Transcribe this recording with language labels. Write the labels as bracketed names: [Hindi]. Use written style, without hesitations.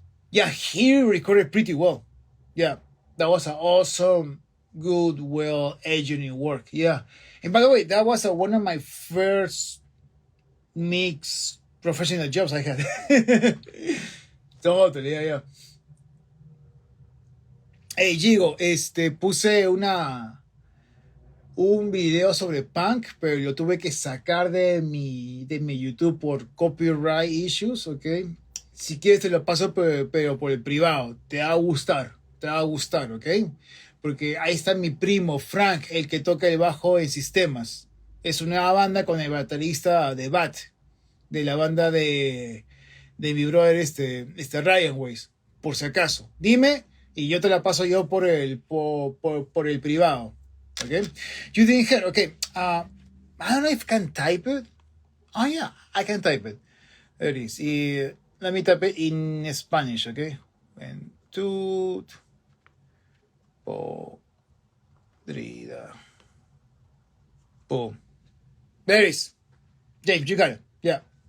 [English] Yeah, he recorded pretty well. Yeah, that was an awesome, good, well engineering work. Yeah, and by the way, that was one of my first mix professional jobs I had. Totally, yeah. [Spanish] Hey, Gigo, puse un video sobre punk, pero lo tuve que sacar de mi YouTube por [English] copyright issues, [Spanish] ¿ok? Si quieres te lo paso, pero por el privado. Te va a gustar, ¿ok? Porque ahí está mi primo, Frank, el que toca el bajo en sistemas. Es una banda con el baterista de Bat, de la banda de mi brother, Ryan Weiss, por si acaso. Dime, y yo te la paso yo por el privado. [English] Okay? You didn't hear, okay. I don't know if I can type it. Oh, yeah, I can type it. There it is. Let me type it in Spanish, okay? Juventud Podrida. Boom. There it is. James, you got it. Yeah.